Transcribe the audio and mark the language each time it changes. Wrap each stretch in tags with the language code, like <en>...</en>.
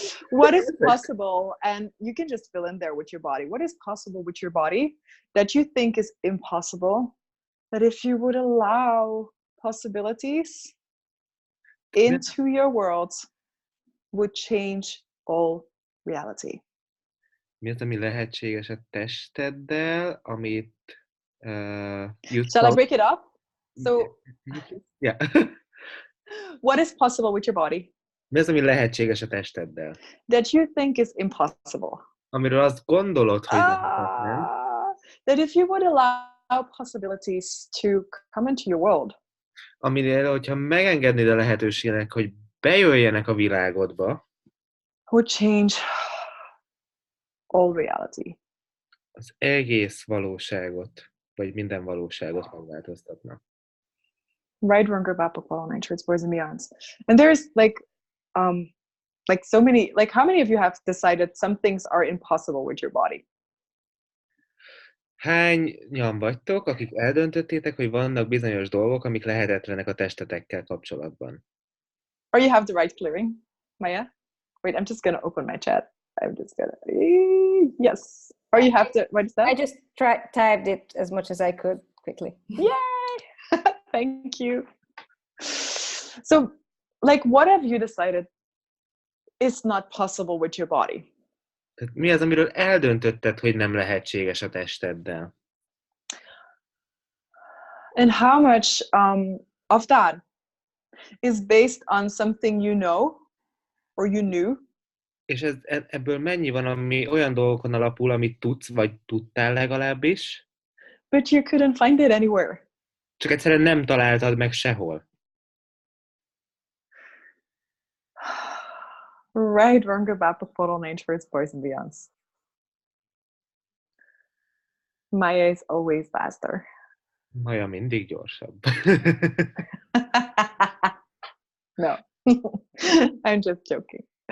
<en>What is possible, and you can just fill in there with your body. What is possible with your body that you think is impossible, that if you would allow possibilities into your world, would change all reality?</en> <hu>Mi az, ami lehetséges a testeddel, amit</hu> <en>Shall I break it up? So, yeah. What is possible with your body?</en> <hu>Mi az, ami lehetséges a testeddel?</hu> <en>That you think is impossible.</en> <hu>Amiről azt gondolod, hogy lehetetlen.</hu> <en>That if you would allow possibilities to come into your world.</en> <hu>Amiről, hogyha megengednéd a lehetőségnek, hogy bejöjjenek a világodba,</hu> <en>would change all reality.</en> <hu>Az egész valóságot, vagy minden valóságot megváltoztatnak. Right, Runger Bapakval, Nine Shirts, Boys and Beyonds.</hu> <en>And there's like so many, like how many of you have decided some things are impossible with your body?</en> <hu>Hányan vagytok, akik eldöntöttétek, hogy vannak bizonyos dolgok, amik lehetetlenek a testetekkel kapcsolatban?</hu> <en>Or you have the right clearing, Maya? Wait, I'm just going to open my chat. I'm just going to... Yes. Or you have to... What is that? I just typed it as much as I could quickly. Yay! Thank you. So, like, what have you decided is not possible with your body?</en> <hu>Tehát mi az, amiről eldöntötted, hogy nem lehetséges a testeddel?</hu> <en>And how much of that is based on something you know or you knew?</en> <hu>És ebből mennyi van, ami olyan dolgokon alapul, amit tudsz, vagy tudtál legalábbis,</hu> <en>but you couldn't find it anywhere?</en> <hu>csak egyszerűen nem találtad meg sehol. Right, wrong, about the photo nature, boys and beyonds.</hu> <en>Maya is always faster.</en> <hu>Maja mindig gyorsabb.</hu> <en>No, I'm just joking.</en>